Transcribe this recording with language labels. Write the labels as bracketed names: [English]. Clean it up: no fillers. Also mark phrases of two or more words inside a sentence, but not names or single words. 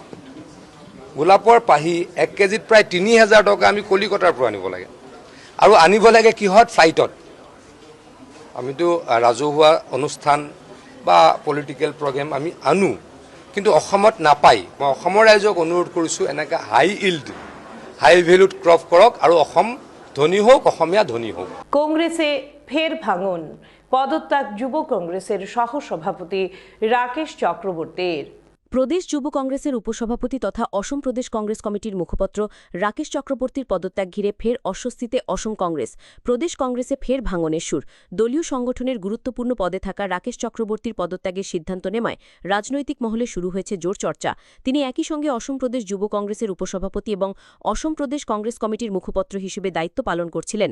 [Assamese] গোলাপৰ পাহি 1 কেজিত প্ৰায় 3000 টকা আমি কলিকতাৰ পৰা আনিব লাগে, আৰু আনিব লাগে কিহত? ফ্লাইটত। আমিতো ৰাজহুৱা অনুষ্ঠান বা [English] political program [Assamese] আমি আনো, কিন্তু অসমত নাপায়। মই অসমৰ ৰাইজক অনুৰোধ কৰিছোঁ, এনেকৈ [English] high valued crop [Assamese] কৰক, আৰু অসম ধনী হোক, অসমীয়া ধনী হোক। [Bangla] কংগ্রেসে ফের ভাঙন, পদত্যাগ যুব কংগ্রেসের সহসভাপতি রাকেশ চক্রবর্তীর। প্রদেশ যুব কংগ্রেসের উপসভাপতি তথা অসম প্রদেশ কংগ্রেস কমিটির মুখপত্র রাকেশ চক্রবর্তীর পদত্যাগ ঘিরে ফের অস্বস্তিতে অসম কংগ্রেস। প্রদেশ কংগ্রেসে ফের ভাঙনের সুর। দলীয় সংগঠনের গুরুত্বপূর্ণ পদে থাকা রাকেশ চক্রবর্তীর পদত্যাগের সিদ্ধান্ত নেওয়ায় রাজনৈতিক মহলে শুরু হয়েছে জোর চর্চা। তিনি একই সঙ্গে অসম প্রদেশ যুব কংগ্রেসের উপসভাপতি এবং অসম প্রদেশ কংগ্রেস কমিটির মুখপত্র হিসেবে দায়িত্ব পালন করছিলেন।